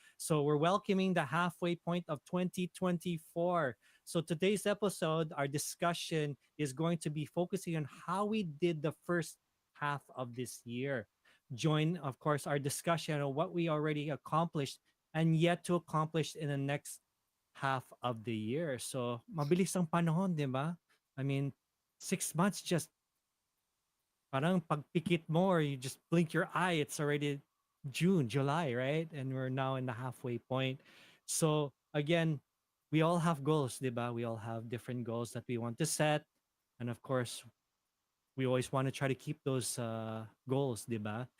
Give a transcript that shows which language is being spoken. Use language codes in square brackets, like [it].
[en] So, we're welcoming the halfway point of 2024. So today's episode, our discussion is going to be focusing on how we did the first half of this year. join, of course, our discussion on what we already accomplished and yet to accomplish in the next half of the year. [tl] So, mabilis ang panahon, di ba? [en] I mean, 6 months just [tl] parang pagpikit mo [en] or you just blink your eye, it's already June, July, right? And we're now in the halfway point. So again, we all have goals, diba? We all have different goals that we want to set. And of course, we always want to try to keep those goals, diba?